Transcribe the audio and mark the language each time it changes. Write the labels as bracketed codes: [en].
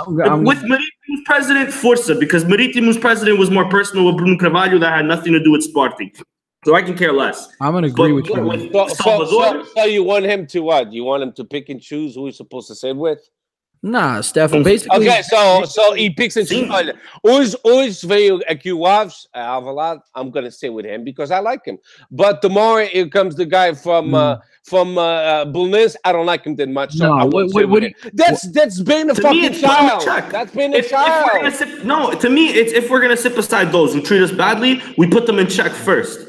[en] With Maritimo's president, Forza, because Maritimo's president was more personal with Bruno Carvalho that had nothing to do with Sporting. So I can care less. I'm going to agree with you. So you want him to what? You want him to pick and choose who he's supposed to sit with? Nah, Stefan, basically... Okay, so he picks and chooses. [pt] Hoje veio aqui o Alves, Alvalade. [en] I'm going to stay with him because I like him. But tomorrow here comes the guy from Bulnes. I don't like him that much. So I won't stay with him. That's been a fucking child. That's been a child. To me, it's if we're going to sit beside those who treat us badly, we put them in check first.